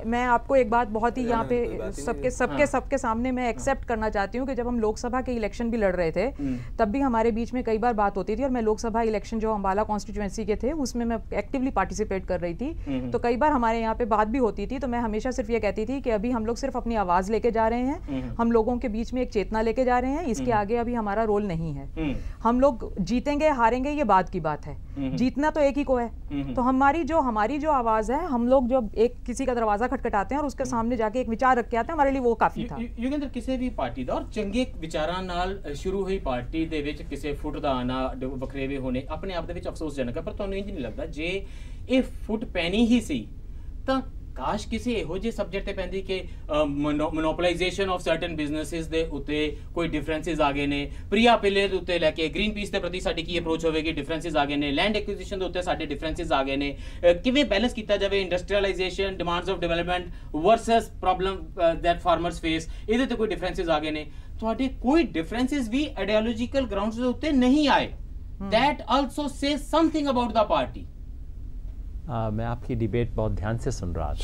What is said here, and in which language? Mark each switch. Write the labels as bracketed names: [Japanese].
[Hindi] मैं आपको एक बात बहुत ही यहाँ पे सबके सामने मैं एक्सेप्ट करना चाहती हूँ कि जब हम लोकसभा के इलेक्शन भी लड़ रहे थे तब भी हमारे बीच में कई बार बात होती थी, और मैं लोकसभा इलेक्शन जो अम्बाला कॉन्स्टिट्यूएंसी के थे उसमें मैं एक्टिवली पार्टिसिपेट कर रही थी, तो कई बार हमारे यहाँ पे बात भी होती थी। तो मैं हमेशा सिर्फ ये कहती थी कि अभी हम लोग सिर्फ अपनी आवाज लेके जा रहे हैं, हम लोगों के बीच में एक चेतना लेके जा रहे हैं, इसके आगे अभी हमारा रोल नहीं है। हम लोग जीतेंगे हारेंगे ये बात की बात है, जीतना तो एक ही को है। तो हमारी जो आवाज है, हम लोग जब एक किसी का दरवाजा खटखटाते हैं और उसके सामने जाके एक विचार रख के आते हैं, हमारे लिए वो काफी था। [Punjabi] योगेंद्र किसी भी पार्टी ਦਾ और ਚੰਗੇ ਵਿਚਾਰਾਂ ਨਾਲ ਸ਼ੁਰੂ ਹੋਈ ਪਾਰਟੀ ਦੇ ਵਿੱਚ ਕਿਸੇ ਫੁੱਟ ਦਾ ਆਣਾ, ਵਖਰੇਵੇ ਹੋਣੇ ਆਪਣੇ ਆਪ ਦੇ ਵਿੱਚ ਅਫਸੋਸਜਨਕ ਹੈ, ਪਰ ਤੁਹਾਨੂੰ ਇੰਜ ਨਹੀਂ ਲੱਗਦਾ ਜੇ ਇਹ ਫੁੱਟ ਪੈਣੀ ਹੀ ਸੀ ਤਾਂ ਕਾਸ਼ ਕਿਸੇ ਇਹੋ ਜਿਹੇ ਸਬਜੈਕਟ ਤੇ ਪੈਂਦੀ ਕਿ [English] monopolization of certain businesses [Punjabi] ਦੇ ਉੱਤੇ ਕੋਈ ਡਿਫਰੈਂਸਿਸ ਆ ਗਏ ਨੇ, ਪ੍ਰਿਆ ਪਿਲੇ ਦੇ ਉੱਤੇ ਲੈ ਕੇ ਗ੍ਰੀਨ ਪੀਸ ਦੇ ਪ੍ਰਤੀ ਸਾਡੀ ਕੀ ਅਪਰੋਚ ਹੋਵੇਗੀ, ਡਿਫਰੈਂਸਿਸ ਆ ਗਏ ਨੇ, ਲੈਂਡ ਐਕੁਜੀਸ਼ਨ ਦੇ ਉੱਤੇ ਸਾਡੇ ਡਿਫਰੈਂਸਿਸ ਆ ਗਏ ਨੇ, ਕਿਵੇਂ ਬੈਲੈਂਸ ਕੀਤਾ ਜਾਵੇ industrialisation, [English] demands of development versus problem that farmers face, [Punjabi] ਇਹਦੇ ਤੇ ਕੋਈ ਡਿਫਰੈਂਸਿਸ ਆ ਗਏ ਨੇ। ਤੁਹਾਡੇ ਕੋਈ ਡਿਫਰੈਂਸਿਸ ਵੀ ਆਈਡੀਓਲੋਜੀਕਲ ਗਰਾਊਂਡਸ ਦੇ ਉੱਤੇ ਨਹੀਂ ਆਏ। [English] That also say something about the party. [Hindi] मैं आपकी डिबेट बहुत ध्यान से सुन रहा था।